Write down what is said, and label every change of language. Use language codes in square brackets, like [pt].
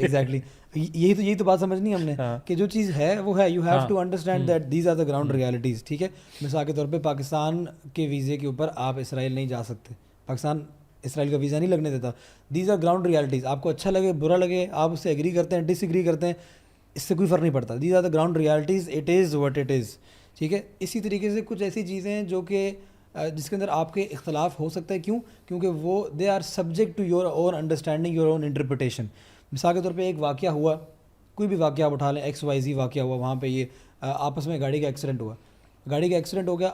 [ur] Exactly یہی تو بات سمجھنی ہم نے کہ جو چیز ہے وہ ہے, [en] You have to understand that these are the ground realities. [ur] ٹھیک ہے, مثال کے طور پہ پاکستان کے ویزے کے اوپر آپ اسرائیل نہیں جا سکتے, پاکستان اسرائیل کا ویزا نہیں لگنے دیتا. [en] These are ground realities. [ur] آپ کو اچھا لگے برا لگے, آپ اس سے ایگری کرتے ہیں ڈس ایگری کرتے ہیں, اس سے کوئی فرق نہیں پڑتا. [en] These are the ground realities, it is what it is. [ur] ٹھیک ہے, اسی طریقے سے کچھ ایسی چیزیں ہیں جو کہ جس کے اندر آپ کے اختلاف ہو سکتا ہے. کیوں؟ کیونکہ وہ [en] They are subject to your own understanding, your own interpretation. [ur] مثال کے طور پہ ایک واقعہ ہوا, کوئی بھی واقعہ آپ اٹھا لیں, XYZ واقعہ ہوا, وہاں پہ یہ آپس میں گاڑی کا ایکسیڈنٹ ہو گیا.